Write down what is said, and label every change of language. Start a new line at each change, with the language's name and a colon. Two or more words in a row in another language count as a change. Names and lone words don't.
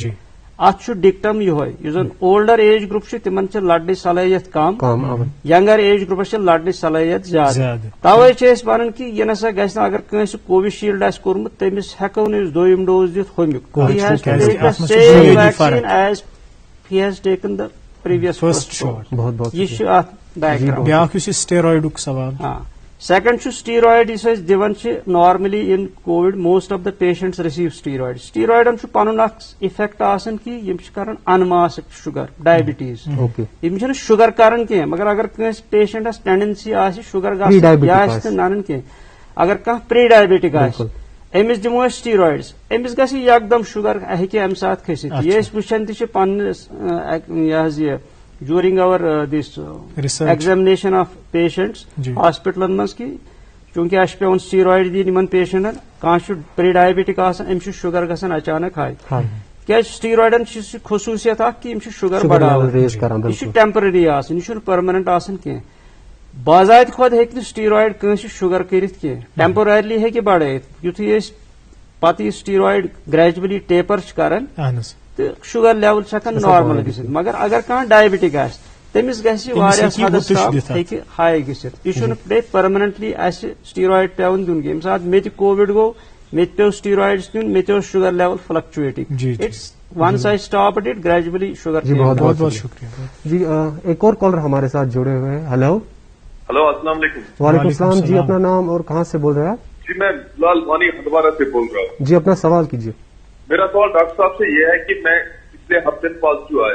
Kashmiri: اتھ چھُ ڈکٹم یِہوے یُس زن
English: older age group
Kashmiri: چھُ تِمن چھِ لڑنٕچ صلٲحیت کم
English: younger age groups
Kashmiri: چھِ لڑنٕچ صلٲحیت زیادٕ. توے چھِ أسۍ ونان کہ یہِ نسا گژھِ نہٕ اگر کٲنٛسہِ کووِشیٖلڈ آسہِ کوٚرمُت تٔمِس ہٮ۪کو نہٕ أسۍ دوٚیِم ڈوز دِتھ ہوٚمیُک.
English: As he has taken the previous first shot.
Kashmiri: یہِ چھُ اتھ بیک گراؤنڈ. بیاکھ یُس یہِ سٹیرایڈُک سوال. سیکنڈ چھُ سٹیرایڈ یُس أسۍ دِوان چھِ
English: normally in Covid most of the patients receive steroid.
Kashmiri: سٹیرایڈن چھُ پنُن اکھ اِفیکٹ آسان کہ یِم چھِ کران
English: unmask sugar diabetes.
Kashmiri: یِم چھِنہٕ شُگر کران کینٛہہ مگر اگر کٲنٛسہِ پیشنٹس ٹینڈنسی آسہِ شُگر گژھِ یا آسہِ نہٕ ننان کینٛہہ اگر کانٛہہ
English: pre diabetic
Kashmiri: آسہِ أمِس دِمو أسۍ سٹیرایڈس أمِس گژھِ یکدم شُگر ہیٚکہِ اَمہِ ساتہٕ کھٔسِتھ. یہِ أسۍ وٕچھان تہِ چھِ پننِس یہِ حظ یہِ
English: during our this examination of patients
Kashmiri: hospitalن منٛز کہ چوٗنٛکہِ اَسہِ چھُ پیوان سٹیرایڈ دِنۍ یِمن پیشنٹن کانٛہہ چھُ
English: pre diabetic
Kashmiri: آسان أمِس چھُ شُگر گژھان اچانک ہاے. کیازِ سٹیرایڈن چھِ سُہ خصوٗصیت اکھ کہ یِم چھِ شُگر بڑاوان. یہِ چھُ ٹیمپرری آسان یہِ چھُنہٕ پٔرمننٹ آسان کینٛہہ. باضابطہٕ کھۄتہٕ ہیٚکہِ نہٕ سٹیرایڈ کٲنٛسہِ شُگر کٔرِتھ کینٛہہ. ٹیمپوررلی ہیٚکہِ بڑٲیِتھ یُتھُے أسۍ پتہٕ یہِ سٹیرایڈ
English: gradually taper
Kashmiri: چھِ کران تہٕ شُگر لیول چھِ ہٮ۪کان نارمل گٔژھِتھ. مگر اگر کانٛہہ ڈایبٹک آسہِ تمس گژھِ واریاہس حدس تام ہیٚکہِ ہاے گٔژھِتھ. یہِ چھُنہٕ بیٚیہِ پٔرمننٹلی اَسہِ سٹیٖرایڈ پیوان دیُن کینٛہہ. ییٚمہِ ساتہٕ مےٚ تہِ کووِڈ گوٚو مےٚ تہِ پیوٚو سٹیٖرایڈٕس دیُن, مےٚ تہِ اوس
English: sugar level fluctuating. It's once I stop it gradually sugar.
Urdu: بہت بہت شکریہ جی. ایک اور کالر ہمارے ساتھ جڑے ہوئے ہیں. ہلو ہلو السلام علیکم. وعلیکم السلام جی. اپنا نام اور کہاں سے بول رہے ہیں آپ؟ جی میں لال وانی ہندوارہ سے بول رہا ہوں. جی اپنا سوال کیجیے. میرا سوال ڈاکٹر صاحب سے یہ ہے کہ میں پچھلے ہفتے پازیٹو آیا.